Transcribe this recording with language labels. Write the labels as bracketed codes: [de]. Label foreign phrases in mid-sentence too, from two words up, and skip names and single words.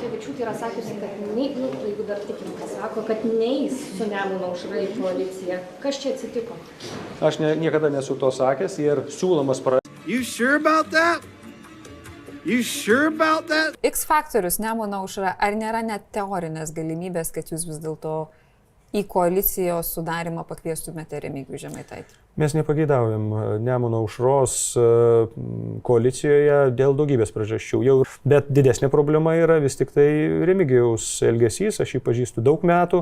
[lt] Blinkevičiūtė yra sakiusi, kad jeigu dar tikim, kas sako, kad neis su Nemuno aušra į koaliciją. Kas čia atsitiko? Aš niekada nesu to sakęs ir siūlomas [en] You sure about that? You sure about that? [lt] X faktorius Nemuno aušra, ar nėra net teorinės galimybės, kad jūs vis dėlto į koalicijos sudarimą pakviestumėte Remigijų Žemaitaitį? Mes nepageidaujam Nemuno aušros koalicijoje dėl daugybės priežasčių. Bet didesnė problema yra vis tik tai Remigijaus elgesys, aš jį pažįstu daug metų.